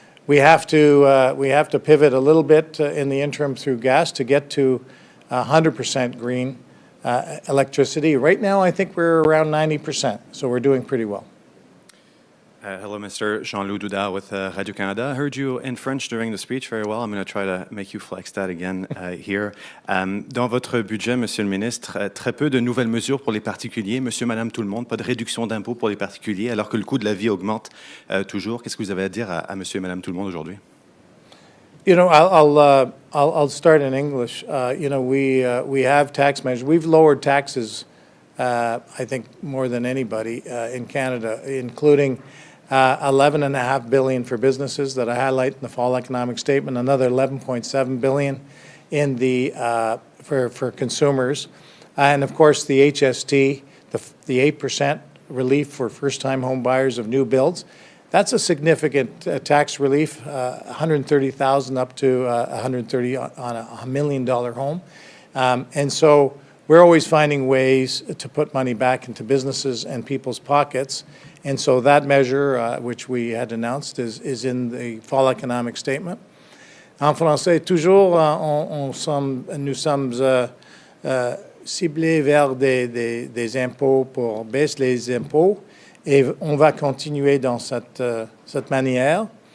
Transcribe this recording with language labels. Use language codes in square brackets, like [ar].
[en] We have to pivot a little bit in the interim through gas to get to 100% green electricity. Right now, I think we're around 90%, so we're doing pretty well. Hello, Mr. Jean-Loup Doudard with Radio-Canada. I heard you in French during the speech very well. I'm going to try to make you flex that again here. [fr] Dans votre budget, Monsieur le Ministre, très peu de nouvelles mesures pour les particuliers. Monsieur, Madame, tout le monde, pas de réduction d'impôts pour les particuliers, alors que le coût de la vie augmente toujours. Qu'est-ce que vous avez à dire à Monsieur et Madame tout le monde aujourd'hui? [en] You know, I'll start in English. We have tax measures. We've lowered taxes, I think, more than anybody in Canada, including $11.5 billion for businesses that I highlight in the fall economic statement, another $11.7 billion in the for consumers, and of course the HST, the 8% relief for first-time home buyers of new builds. That's a significant tax relief, $130,000 up to $130,000 on a $1 million home, and so we're always finding ways to put money back into businesses and people's pockets. And so that measure, which we had announced, is in the fall economic statement. [fr] En français, toujours, nous sommes ciblés vers des impôts pour baisser les impôts, et on va continuer dans cette manière.